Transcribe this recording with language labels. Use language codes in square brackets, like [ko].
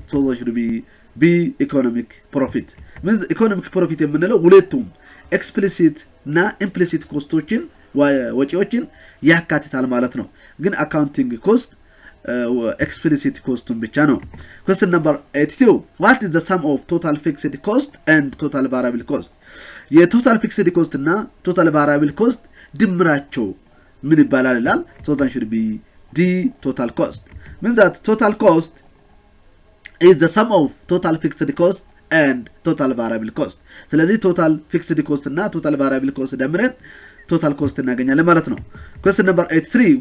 [en] So that should be economic profit. [am] means economic profit የምንለው ሁለቱም explicit እና implicit ኮስቶችን ወጪዎችን ያካትታል ማለት ነው። ግን accounting cost explicit ኮስቱን ብቻ ነው። [en] Question number 82. What is the sum of total fixed cost and total variable cost? [am] የቶታል ፊክስድ ኮስት እና ቶታል ቫሪያብል ኮስት ድምራቸው ምን ይባላል ይላል? [en] So that should be the total cost. Means that total cost is the sum of total fixed cost and total variable cost. [am] ስለዚህ total fixed cost እና total variable cost ደምረን total cost እናገኛለን ማለት ነው። [en] Question number 83.